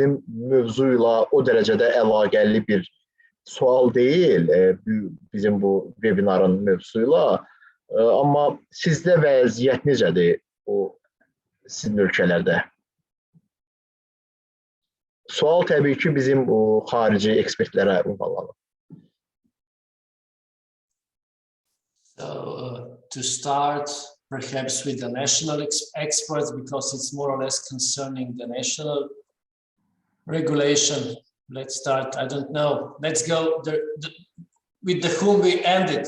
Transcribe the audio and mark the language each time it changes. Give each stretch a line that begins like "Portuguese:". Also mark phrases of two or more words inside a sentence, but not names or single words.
Azerbaijani: Düzdür, bizim mövzu ilə o dərəcədə əlaqəli bir sual değil bizim bu webinarın mövzusuyla. Amma sizdə vəziyyət necədir o sizin ölkələrdə? Sual təbii ki bizim o xarici ekspertlərə ünvanlanır.
English: So to start perhaps with the national experts, because it's more or less concerning the national regulation. Let's start, I don't know, let's go with the whom we ended.